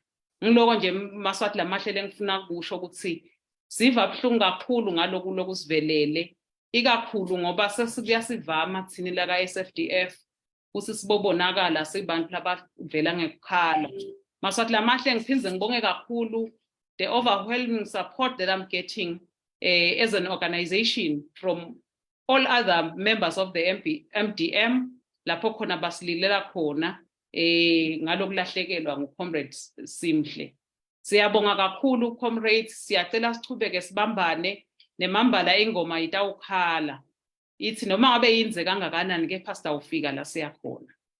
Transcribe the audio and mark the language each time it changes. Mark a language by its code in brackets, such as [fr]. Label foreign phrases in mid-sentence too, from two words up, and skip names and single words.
[ss] Ngiloko nje Mswati lamahle lengifuna kusho ukuthi siva buhlungu kakhulu ngalokhu lokusivelele ikakhulu ngoba sesiyasivama thini la ka-SFDF ukuthi sibobonakala sibantu labavela ngekukhala. Mswati lamahle ngiphindze ngibonge kakhulu [en] the overwhelming support that I'm getting as an organization from all other members of the MDM [ss] lapho khona basililela khona ngalokulahlekelwa nguComrade Simhle. Siyabonga kakhulu comrades, siyacela sichubeke sibambane nemambala ingoma itawukhala ithi noma ngabe yinze kangakanani kepha sitawufika la siyakhona.